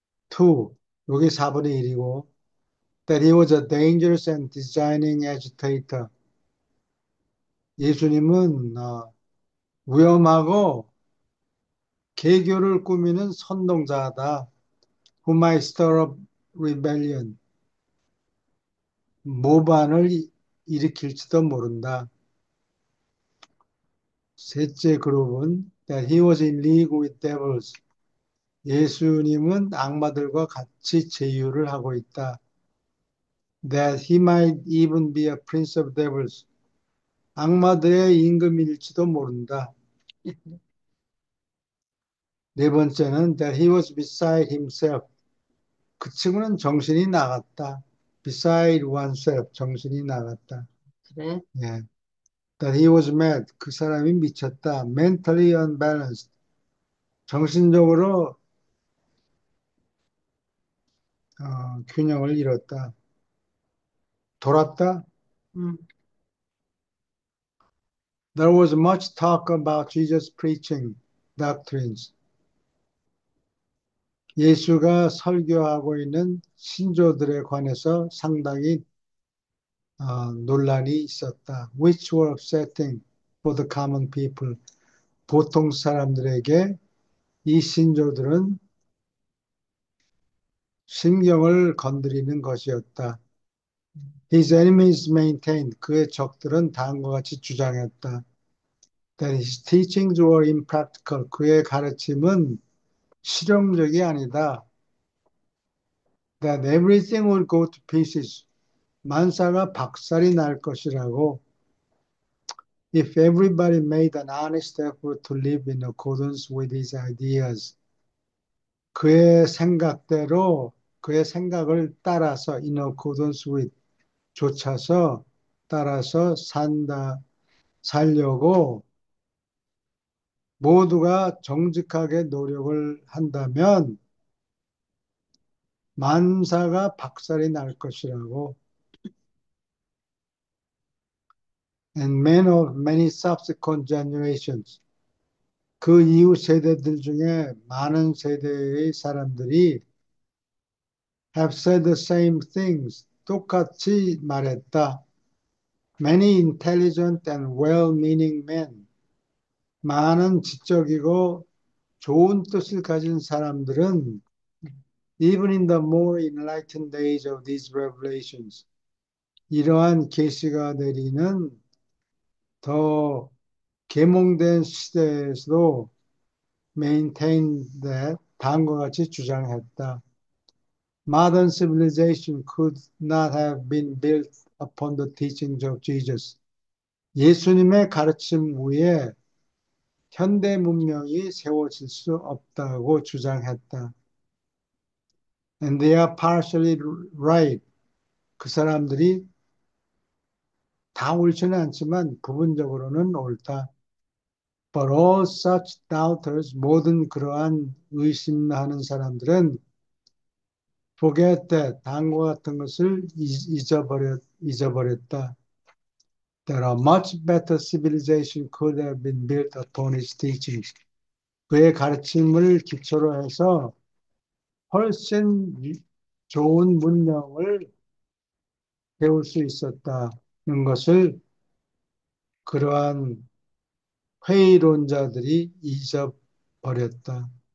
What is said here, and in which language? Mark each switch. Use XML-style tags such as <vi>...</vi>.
<en>2,</en> <ko>여기 4분의 1이고</ko> <en>that he was a dangerous and designing agitator.</en> <ko>예수님은 위험하고 개교를 꾸미는 선동자다.</ko> <en>Who might stir up rebellion.</en> <ko>모반을 일으킬지도 모른다. 셋째 그룹은</ko> <en>that he was in league with devils.</en> <ko>예수님은 악마들과 같이 제휴를 하고 있다.</ko> <en>That he might even be a prince of devils.</en> <ko>악마들의 임금일지도 모른다. 네 번째는</ko> <en>that he was beside himself.</en> <ko>그 친구는 정신이 나갔다.</ko> <en>beside oneself,</en> <ko>정신이 나갔다. 그래?</ko> <en>예. That he was mad.</en> <ko>그 사람이 미쳤다.</ko> <en>mentally unbalanced.</en> <ko>정신적으로 균형을 잃었다. 돌았다. 음,</ko> <en>There was much talk about Jesus preaching doctrines.</en> <ko>예수가 설교하고 있는 신조들에 관해서 상당히 논란이 있었다.</ko> <en>Which were upsetting for the common people.</en> <ko>보통 사람들에게 이 신조들은 심경을 건드리는 것이었다.</ko> <en>His enemies maintained.</en> <ko>그의 적들은 다음과 같이 주장했다.</ko> <en>That his teachings were impractical.</en> <ko>그의 가르침은 실용적이 아니다.</ko> <en>That everything would go to pieces.</en> <ko>만사가 박살이 날 것이라고.</ko> <en>If everybody made an honest effort to live in accordance with his ideas.</en> <ko>그의 생각대로, 그의 생각을 따라서</ko> <en>in accordance with,</en> <ko>좇아서 따라서 살려고 모두가 정직하게 노력을 한다면 만사가 박살이 날 것이라고.</ko> <en>And men of many subsequent generations.</en> <ko>그 이후 세대들 중에 많은 세대의 사람들이</ko> <en>have said the same things.</en> <ko>똑같이 말했다.</ko> <en>Many intelligent and well-meaning men.</en> <ko>많은 지적이고 좋은 뜻을 가진 사람들은</ko> <en>even in the more enlightened age of these revelations.</en> <ko>이러한 계시가 내리는 더 계몽된 시대에서도</ko> <en>maintain that</en> <ko>다음과 같이 주장했다.</ko> <en>Modern civilization could not have been built upon the teachings of Jesus.</en> <ko>예수님의 가르침 위에 현대 문명이 세워질 수 없다고 주장했다.</ko> <en>And they are partially right.</en> <ko>그 사람들이 다 옳지는 않지만 부분적으로는 옳다.</ko> <en>But all such doubters,</en> <ko>모든 그러한 의심하는 사람들은</ko> <en>forget that,</en> <ko>다음과 같은 것을 잊어버렸다.</ko> <en>That a much better civilization could have been built upon his teachings.</en> <ko>그의 가르침을 기초로 해서 훨씬 좋은 문명을 세울 수 있었다는 것을 그러한 회의론자들이 잊어버렸다.</ko>